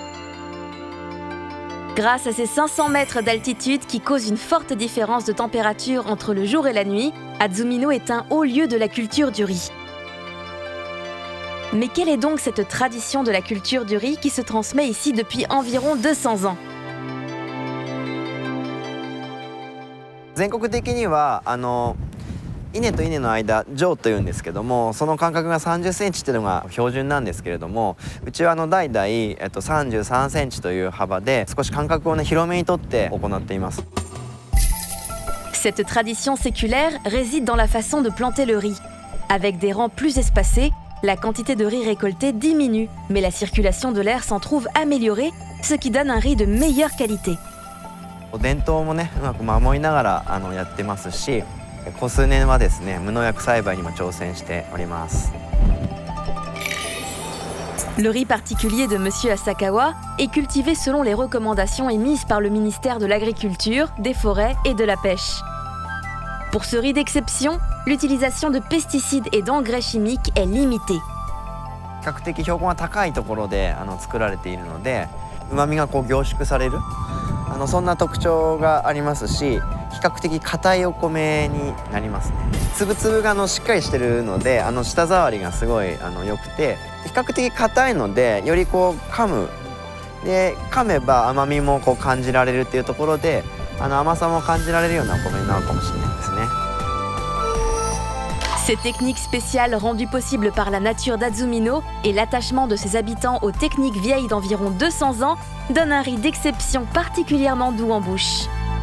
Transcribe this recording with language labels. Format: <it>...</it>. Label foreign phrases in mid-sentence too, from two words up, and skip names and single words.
<fr>Grâce à ses 500 mètres d'altitude qui causent une forte différence de température entre le jour et la nuit, Azumino est un haut lieu de la culture du riz. Mais quelle est donc cette tradition de la culture du riz qui se transmet ici depuis environ 200 ans ?</fr> <ja>全国的には稲と稲の間上というんですけども、その間隔が30センチっていうのが標準なんですけれども、うちは代々、33センチという幅で少し間隔を広めにとって行っています。</ja> <fr>Cette tradition séculaire réside dans la façon de planter le riz. Avec des rangs plus espacés, la quantité de riz récoltée diminue, mais la circulation de l'air s'en trouve améliorée, ce qui donne un riz de meilleure qualité.</fr> <ja>伝統もね、うまく守りながらやってますし、ここ数年はですね、無農薬栽培にも挑戦しております。</ja> <fr>Le riz particulier de Monsieur Asakawa est cultivé selon les recommandations émises par le ministère de l'Agriculture, des Forêts et de la Pêche. Pour ce riz d'exception, l'utilisation de pesticides et d'engrais chimiques est limitée.</fr> <ja>比較的標高が高いところで作られているので、旨味が凝縮されるそんな特徴がありますし、比較的硬いお米になりますね。粒々がしっかりしてるので舌触りがすごい良くて、比較的硬いのでより噛むで噛めば甘みも感じられるっていうところで甘さも感じられるようなお米になるかもしれないですね。</ja> <fr>Ces techniques spéciales rendues possibles par la nature d'Azumino et l'attachement de ses habitants aux techniques vieilles d'environ 200 ans donnent un riz d'exception particulièrement doux en bouche.</fr>